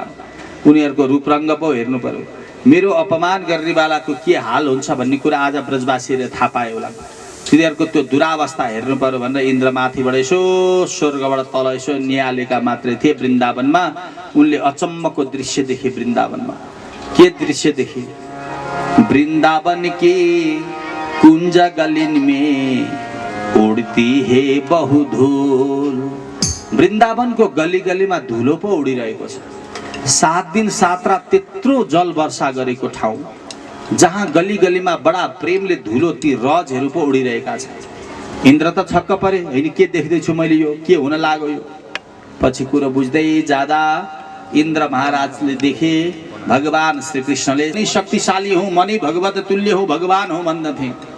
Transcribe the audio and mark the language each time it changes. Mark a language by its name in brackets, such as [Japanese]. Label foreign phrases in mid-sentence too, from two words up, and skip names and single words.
[Nepali] उनीहरूको रूपरङ्ग पो हेर्नु पर्यो। मेरो अपमान गर्नेवालाको के हाल हुन्छ भन्ने कुरा आज ब्रजवासीहरूले थाहा पाए होला। तिनीहरूको त्यो दुरावस्था हेर्नु पर्यो भनेर इन्द्र माथिबाट यसो स्वर्गबाट तल यसो निहालेका मात्रै थिए वृन्दावनमा। उनले अचम्मको दृश्य देखे वृन्दावनमा। के दृश्य देखे? [Hindi] वृंदावन के कुंज गलिन में उड़ती है बहु धूल। [Nepali] वृंदावन को [Hindi] गली गली में [Nepali] धुलो पो उडिरहेको छ। 7 दिन 7 रात त्यत्रो जल वर्षा गरेको ठाउँ जहाँ [Hindi] गली गली में बड़ा [Nepali] प्रेमले धुलो ती रजहरू पो उडिरहेका छन्। इन्द्र त छक्क परे, हैन के देख्दैछु मैले, यो के हुन लाग्यो यो। पछि कुरो बुझ्दै जाँदा इन्द्र महाराजले देखे भगवान श्री कृष्णले नै शक्तिशाली हूँ, म नै भगवत तुल्य हो, भगवान हो भन्दथे।